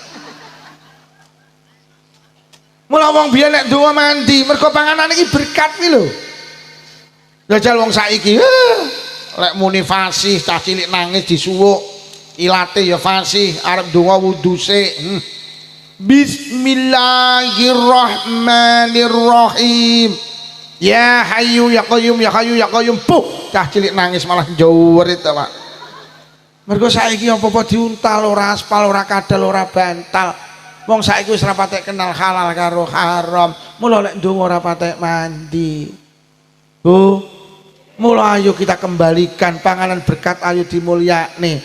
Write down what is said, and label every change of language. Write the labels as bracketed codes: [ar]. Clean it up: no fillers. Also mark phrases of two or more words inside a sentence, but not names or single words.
[jv] Mula wong biyen nek ndonga mandi, mergo panganan iki berkat kuwi lho. Jajal wong saiki lek muni fasih cah cilik nangis disuwuk ilate ya fasih arep ndonga wudu sik. [ar] بسم الله الرحمن الرحيم. يا حي يا قيوم يا حي يا قيوم. [jv] Puh, cah cilik nangis malah njowerit to, Pak. Mergo saiki apa-apa diuntal ora aspal ora kadal ora bantal. Wong saiki wis ora patek kenal halal karo haram. Mula lek ndonga ora patek mandi. Bu, mula [id] ayo kita kembalikan [jv] panganan berkat ayo dimulyakne.